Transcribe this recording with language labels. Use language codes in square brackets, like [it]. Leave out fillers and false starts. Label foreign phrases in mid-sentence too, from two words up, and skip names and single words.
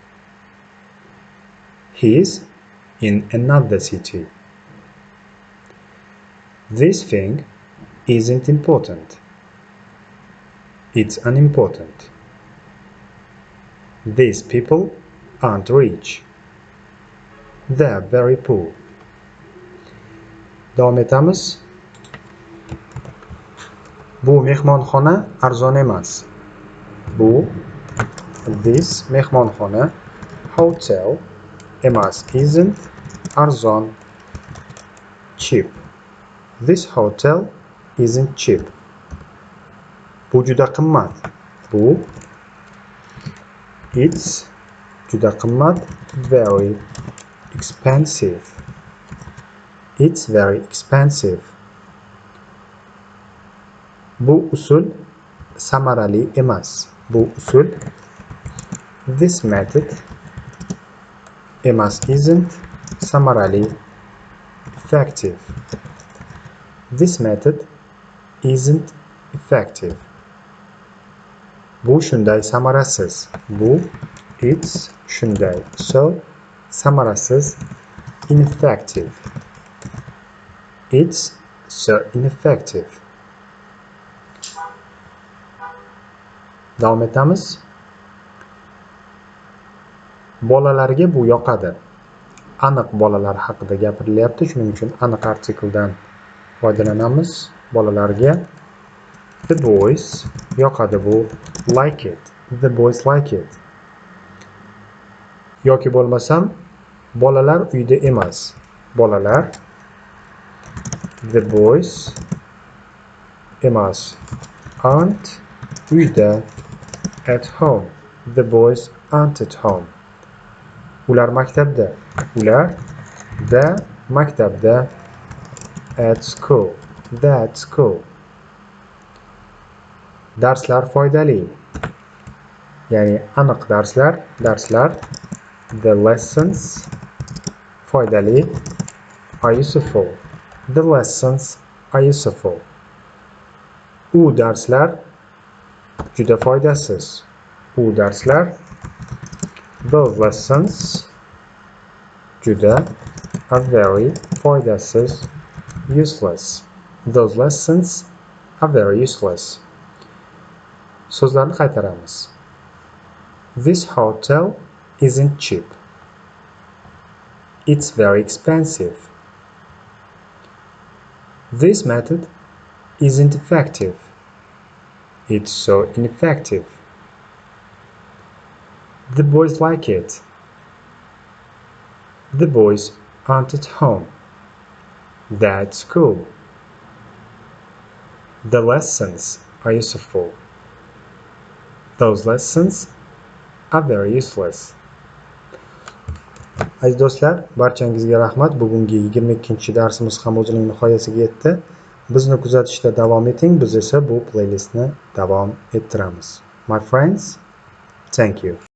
[en] He is in another city. This thing isn't important. It's unimportant. These people aren't rich. They're very poor. [uz] Davom etamiz. Bu mehmonxona arzon emas. Bu this mehmonxona hotel emas isn't arzon cheap. [en] This hotel isn't cheap. [uz] Bu juda qimmat. Bu it's juda qimmat. [en] Very expensive. It's very expensive. [uz] Bu usul samarali emas. Bu usul [en] this method [uz] emas isn't samarali effective. [en] This method isn't effective. [uz] Bu shunday samarasiz. Bu it's shunday. [en] So samarasiz ineffective. It's so ineffective. [uz] Davom etamiz. Bolalarga bu yoqadi. Aniq bolalar haqida gapirilyapti. Shuning uchun aniq artikldan foydalanamiz. Bolalarga [en] the boys [uz] yoqadi bu. [en] Like it. The boys like it. [uz] Yoki bo'lmasam bolalar uyda emas. Bolalar [en] the boys [uz] emas. [en] Aren't uyda at home. The boys aren't at home. [uz] Ular maktabda. Ular da maktabda. [en] At school. That school. [uz] Darslar foydali. Ya'ni aniq darslar. Darslar [en] the lessons [uz] foydali [en] are useful. The lessons are useful. [uz] U darslar juda foydasiz. U darslar [en] those lessons [uz] juda [en] are very [uz] foydasiz. [en] Useless. Those lessons are very useless. [uz] So'zlarni qaytaramiz. [en] This hotel isn't cheap. It's very expensive. This method isn't effective. It's so ineffective. The boys like it. The boys aren't at home. That's cool. The lessons are useful. Those lessons are very useless. [uz] Aziz do'stlar, barchangizga rahmat. Bugungi 22-chi darsimiz ham o'zining nihoyasiga yetdi. Bizni kuzatishda davom eting, biz esa bu playlistni davom ettiramiz. [en] My friends, thank you.